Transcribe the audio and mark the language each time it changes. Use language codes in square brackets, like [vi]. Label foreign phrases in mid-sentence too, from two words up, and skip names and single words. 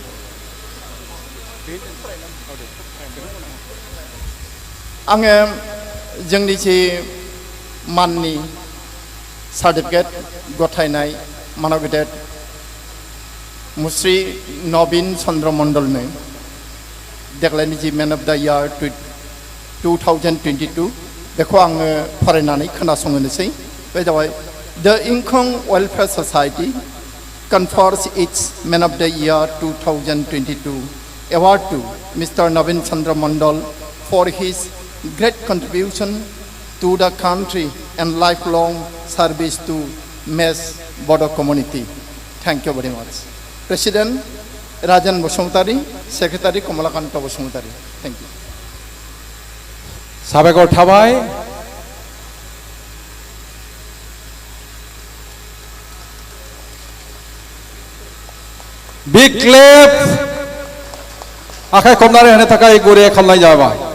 [brx] आङो जोंनि जे माननि सार्टिफिकेट गथायनाय मानव गेदेर मुस्रि नवीन चन्द्र मण्डलनो देग्लायनि [en] the Man of the Year [brx] 2022 बेखौ आङो फरायनानै खोनासंहोनोसै बे जाबाय द इंखं वेलफेयार ससाइटि [en] confers its Man of the Year 2022 award to Mr. Navin Chandra Mandal for his great contribution to the country and lifelong service to Mes Bodo community. Thank you very much. President Rajan Bosumtari, Secretary Kamalakanta Bosumtari. Thank you. [brx] साबायखर थाबाय [en] big clap [brx] आखाइ खबनानै होनो थाखाय गुरै खालामनाय जाबाय